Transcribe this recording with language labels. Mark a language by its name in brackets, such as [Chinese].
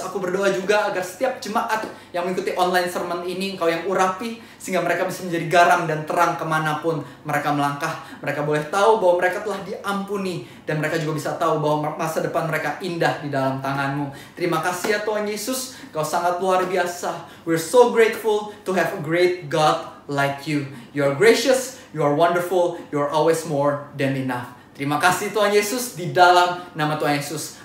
[Indonesian] Aku berdoa juga agar setiap jemaat yang mengikuti online sermon ini, Kau yang urapi, sehingga mereka bisa menjadi garam dan terang kemanapun mereka melangkah. Mereka boleh tahu bahwa mereka telah diampuni, dan mereka juga bisa tahu bahwa masa depan mereka indah di dalam tangan-Mu. Terima kasih ya Tuhan Yesus. Kau sangat luar biasa. [English] We're so grateful to have a great God like you. You are gracious, you are wonderful, you are always more than enough. [Indonesian] Terima kasih Tuhan Yesus, di dalam nama Tuhan Yesus.